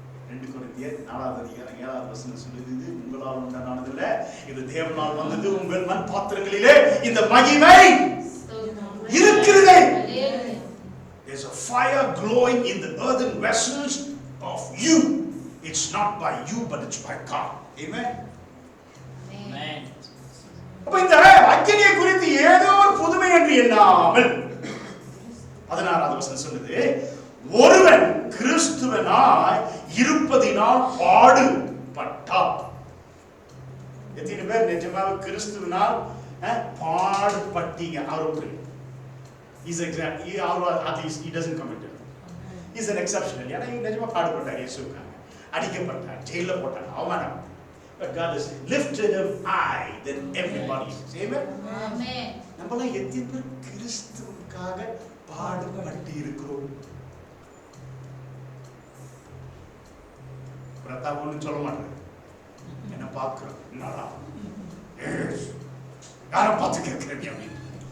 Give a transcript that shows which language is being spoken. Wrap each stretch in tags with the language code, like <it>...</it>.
<ta>2 கொரிந்தியர் 4வது அதிகாரம் 7வது வசனம் சொல்லுது, இது உங்களால் உண்டானதில்ல, இது தேவனால் வந்தது. உங்கள் மண் பாத்திரங்களிலே இந்த மகிமை இருக்கிறது.</ta> <en>There's a fire glowing in the earthen vessels of you. It's not by you, but it's by God. Amen. Amen.</en> <ta>அப்ப இந்த அக்கினியை குறித்து ஏதோ ஒரு புதுமை என்று எண்ணாமல் 16வது வசனம் சொல்லுது, ஒருவன் கிறிஸ்துவனாய் இருப்பதினால் பாடுபட்டார். எத்தனை பேர் நிஜமாக கிறிஸ்துவனால் பாடுபட்டீங்க? அவருக்கு</ta> <en>He's exactly, at least he doesn't commit it. He's an exception.</en> <ta>ஏன்னா நிஜமா பாடுபட்டார் இயேசுக்காக. அடிக்கப்பட்டார், ஜெயில போட்டாங்க, அவமானம்.</ta> <en>But God has lifted him high than everybody. Amen. Amen.</en> <ta>நம்மளாம் எத்தனை பேர் கிறிஸ்துவுக்காக பாடுபட்டு இருக்கிறோம்? பிரதாப் ஒன்றும் சொல்ல மாட்டேன், என்ன பார்க்கிறோம், என்னடா யாரை பார்த்து கேட்கிறேன் அப்படின்னு.</ta>